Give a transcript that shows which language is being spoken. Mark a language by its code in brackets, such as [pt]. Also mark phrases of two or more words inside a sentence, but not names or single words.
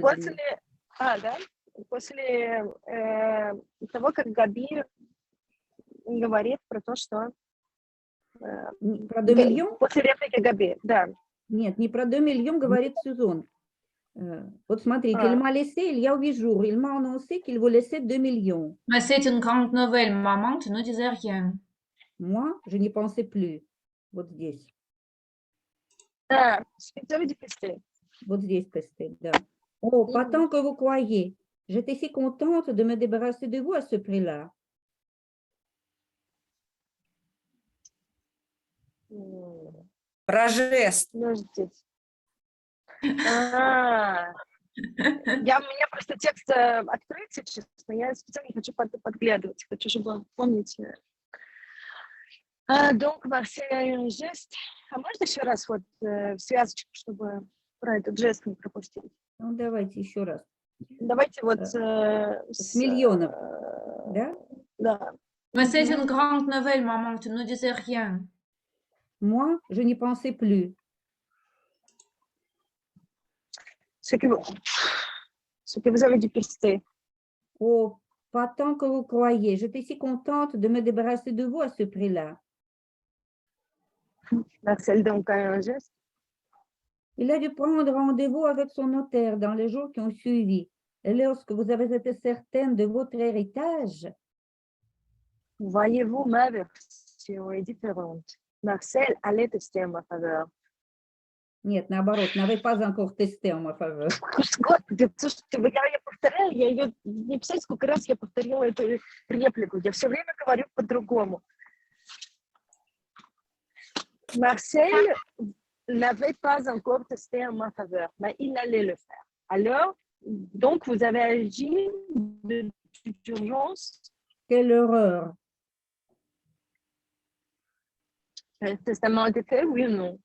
[ru] После... да? После того, как Габи говорит про то, что... Про 2 millions? После реплики Габи, да. Нет, не про 2 millions, говорит Сюзон. Вот смотрите, [fr] il m'a laissé il y a 8 jours. Il m'a annoncé qu'il vous laissait 2 millions. Mais c'est une grande nouvelle, maman, tu ne disais rien. Moi, je n'y pensais plus. [ru] Вот здесь. Да, специально деписты. Вот здесь, Пестель, да. [fr] Oh, pas tant que vous croyez. J'étais si contente de me débarrasser de vous à ce prix-là. [ru] Про жест. Подождите. Я, у меня просто текст открытый, честно. Я специально не хочу подглядывать. Хочу, чтобы помнить. [fr] Donc, Marcel, [ru] жест. А можно еще раз вот связочку, чтобы про этот жест не пропустить? Ну, давайте еще раз. Давайте вот... С миллионов, да? Да. [fr] Mais c'est une grande nouvelle, maman, tu ne disais rien. Moi, je n'y pensais plus. Ce que vous avez dépisté. Oh, pas tant que vous croyez. J'étais si contente de me débarrasser de vous à ce prix-là. Marcel, donc, un geste. Il a dû prendre rendez-vous avec son notaire dans les jours qui ont suivi. Et lorsque vous avez été certaine de votre héritage, Voyez-vous, ma version est différente. Marcel allait tester en ma faveur. [ru] нет, наоборот, [fr] n'avait pas encore testé en ma faveur. [ru] Господи, слушайте, я повторяю, я ее не писать, сколько раз я повторила эту реплику. Я все время говорю по-другому. [fr] Marcel n'avait pas encore testé en ma faveur, mais il allait le faire. Alors, donc, vous avez agi depuis d'urgence. Quelle horreur! Le testament a été fait, oui ou non?